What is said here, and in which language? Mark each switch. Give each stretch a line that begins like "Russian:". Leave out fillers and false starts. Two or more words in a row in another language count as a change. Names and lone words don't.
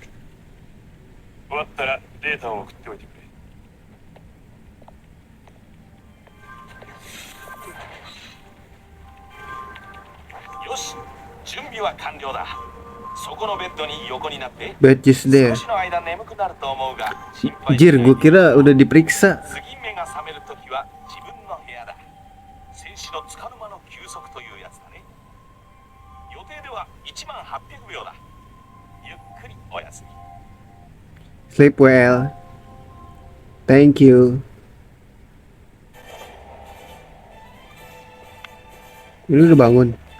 Japanese: 終わったらデータを送っておいてくれ。よし、準備は完了だ。そこのベッドに横になって。 Badges 少
English: there.
Japanese: しの間眠くなると思うが心配し
Indonesian: Jir,
Japanese: ない
Indonesian: gue kira udah diperiksa.
Japanese: 次目が覚めるときは自分の部屋だ。静止のつかの間の休息というやつだね。予定では10800秒だ。ゆっくりおやすみ。
English: Sleep well. Thank you.
Indonesian: Ini udah bangun.